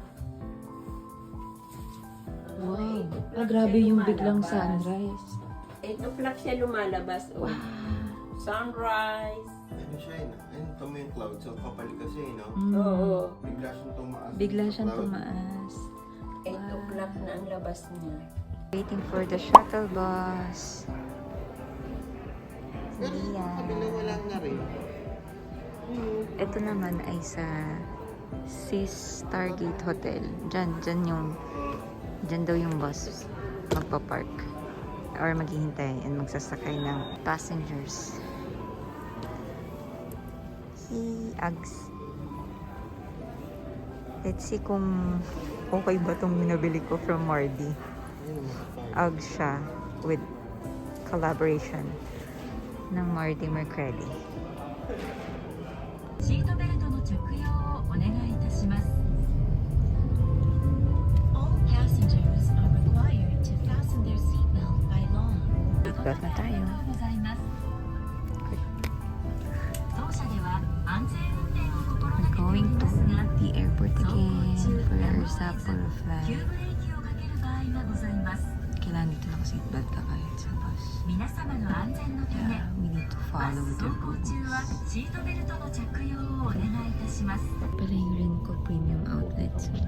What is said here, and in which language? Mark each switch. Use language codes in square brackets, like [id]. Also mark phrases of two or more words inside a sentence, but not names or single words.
[tl] Wow. Grabe yung biglang sunrise. 8 o'clock siya lumalabas. Oh. Wow. Sunrise. Ano siya yun? Ayun, tama yung cloud. So, kapal kasi, no? Oo. Bigla siyang tumaas. Bigla siyang Cloud. tumaas. 8 o'clock na ang labas niya. [en] Waiting for the shuttle bus. [tl] Pero sa kabila wala na rin. Ito naman ay sa Sis Stargate Hotel. Diyan daw yung bus magpa-park or maghihintay and magsasakay ng passengers. Si Ags. [en] Let's see [tl] kung okay ba itong binabili ko from Mardi. Ayun, mga Ags siya [en] with collaboration [tl] ng Mardi Mercredi. [ja] シートベルトの着用をお願いいたします。 [en] All passengers are required to fasten their seatbelt by law. [tl] Seatbelt na tayo. [ja] ございます。当社では安全運転を心が [en] We're [ja] けており [en] going [ja] ま [en] to [ja] すが、 [en] the airport [ja] 走行 [en] again [ja] 中 [en] for [ja] や [en] our [ja] むを得ず [en] Sapporo [ja] 急 [en] flight. [ja] ブレーキをかける場合がございます。 [tl] Kailangan dito naka-seatbelt ka kahit sa bus. [ja] 皆様の安全のため、 [en] Yeah, we need to [ja] バ [en] follow [ja] ス [en] the [ja] 走行中は [en] rules. [ja] シートベルトの着用をお願いいたします。 [tl] Pala yung Renko Premium Outlets.